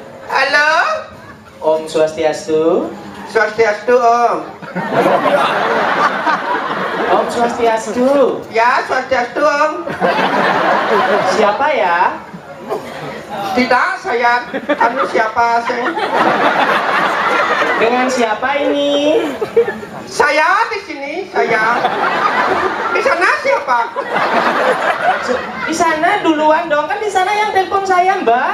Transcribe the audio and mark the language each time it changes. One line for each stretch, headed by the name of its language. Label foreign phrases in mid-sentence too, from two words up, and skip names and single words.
Indonesian: Halo. Om Swastiastu. Swastiastu, Om. Om Swastiastu. Ya, Swastiastu, Om. Siapa ya? Tidak, saya siapa sih? Dengan siapa ini? Saya di sini, saya. Di sana siapa? Di sana duluan dong, kan di sana yang telepon saya, Mbak.